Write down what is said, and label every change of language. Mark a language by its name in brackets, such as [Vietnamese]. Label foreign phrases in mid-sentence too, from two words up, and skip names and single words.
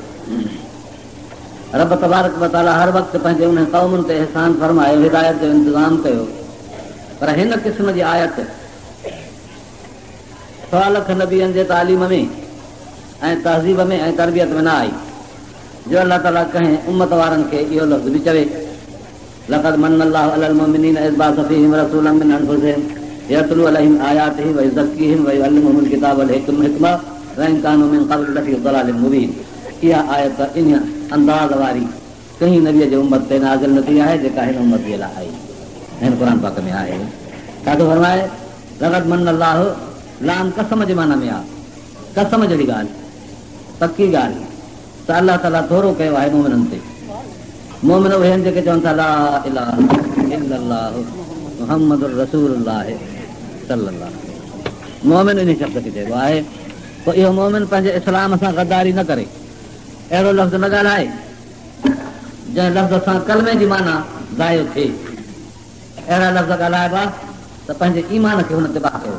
[Arabic] رب تبارك و تعالى [Sindhi] हर वक़्तु पंहिंजे उन क़ौमुनि ते एहसान फरमायो, हिदायत जो इंतज़ाम कयो, पर हिन क़िस्म जी आयत 100 लख नबियनि जे तालीम में ऐं तहज़ीब में ऐं तरबियत में न आई जो [Arabic] الله تعالى [Sindhi] कंहिं उम्मत वारनि खे इहो लफ़्ज़ बि चवे, [Arabic] لقد من الله على المؤمنين إذ بعث فيهم رسولا من أنفسهم يتلو عليهم آياته ويزكيهم ويعلمهم الكتاب والحكمة وإن كانوا من قبل لفي ضلال مبين. [Sindhi] इहा आयत इन अंदाज़ वारी कंहिं नबीअ जे उम्मत ते नाज़िल न थी आहे जेका हिन उम्मत जे लाइ आई। हिन क़ुर पाक में आहे छाथो फरमाए, [Arabic] لقد من الله, [Sindhi] लाम कसम जे माना में आहे, कसम जहिड़ी ॻाल्हि, पकी ॻाल्हि त [Arabic] الله تعالى [Sindhi] थोरो कयो आहे मोमिननि ते। मोमिन उहे आहिनि जेके चवनि था [Arabic] لا إله إلا الله محمد رسول الله صلى الله. [Sindhi] मोमिन इन शब्द खे चइबो आहे। पोइ इहो मोमिन पंहिंजे इस्लाम सां गद्दारी न करे, अहिड़ो लफ़्ज़ न ॻाल्हाए जंहिं लफ़्ज़ सां कलमे जी माना ज़ायो थिए। अहिड़ा लफ़्ज़ ॻाल्हाइबा त पंहिंजे ईमान खे हुन ते बाह कयो।